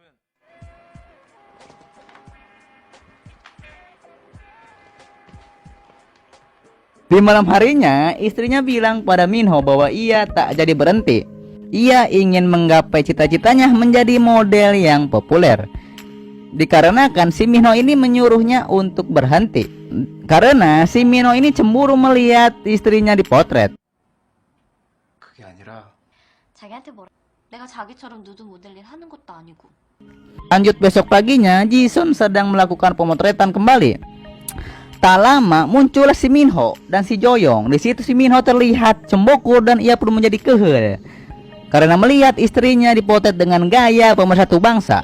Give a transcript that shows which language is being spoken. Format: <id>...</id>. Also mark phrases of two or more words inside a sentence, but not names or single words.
<id>Di malam harinya, istrinya bilang pada Minho bahwa ia tak jadi berhenti. Ia ingin menggapai cita-citanya menjadi model yang populer. Dikarenakan si Minho ini menyuruhnya untuk berhenti. Karena si Minho ini cemburu melihat istrinya dipotret.</id> <ko>그게 아니라 자기한테 뭐라? 내가 자기처럼 누드 모델링 하는 것도 아니고.</ko> <id>Lanjut besok paginya, Jisun sedang melakukan pemotretan kembali. Tak lama muncullah si Minho dan si Joyong. Di situ si Minho terlihat cemburu dan ia pun menjadi kehel karena melihat istrinya dipotret dengan gaya pemersatu bangsa.</id>